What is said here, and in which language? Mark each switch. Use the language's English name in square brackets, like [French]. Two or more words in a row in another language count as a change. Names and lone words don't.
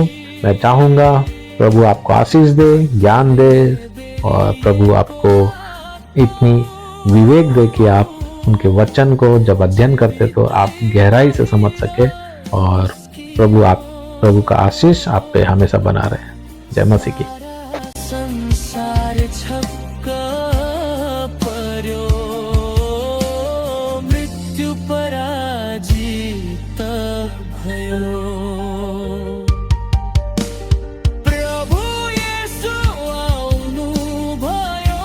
[Hindi] मैं चाहूँगा प्रभु आपको आशीष दे, ज्ञान दे और प्रभु आपको इतनी विवेक दे कि आप उनके वचन को जब अध्ययन करते तो आप गहराई से समझ सके। और प्रभु का आशीष आप पे हमेशा बना रहे। जय मसीह की। [Nepali] संसार छक्क पर्यो, मृत्यु पराजित भयो। प्रभु येशू आउनु भयो।